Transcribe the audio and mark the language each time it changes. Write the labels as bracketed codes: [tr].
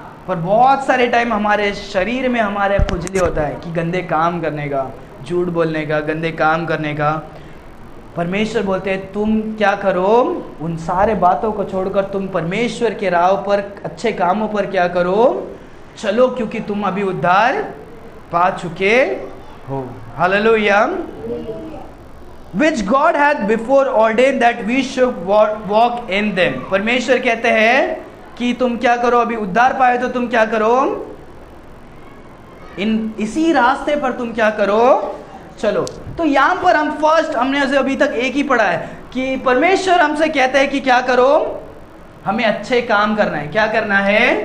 [hi] पर बहुत सारे टाइम हमारे शरीर में हमारे खुजली होता है कि गंदे काम करने का, झूठ बोलने का, गंदे काम करने का। परमेश्वर बोलते हैं तुम क्या करो, उन सारे बातों को छोड़कर तुम परमेश्वर के राह पर, अच्छे कामों पर क्या करो, चलो, क्योंकि तुम अभी उद्धार पा चुके हो। Hallelujah. [en] Which God hath before ordained that we should walk in them। [hi] परमेश्वर कहते हैं कि तुम क्या करो, अभी उद्धार पाए तो तुम क्या करो, इसी रास्ते पर तुम क्या करो, चलो। तो यहाँ पर हम फर्स्ट, हमने अभी तक एक ही पढ़ा है कि परमेश्वर हमसे कहते हैं कि क्या करो, हमें अच्छे काम करना है। क्या करना है?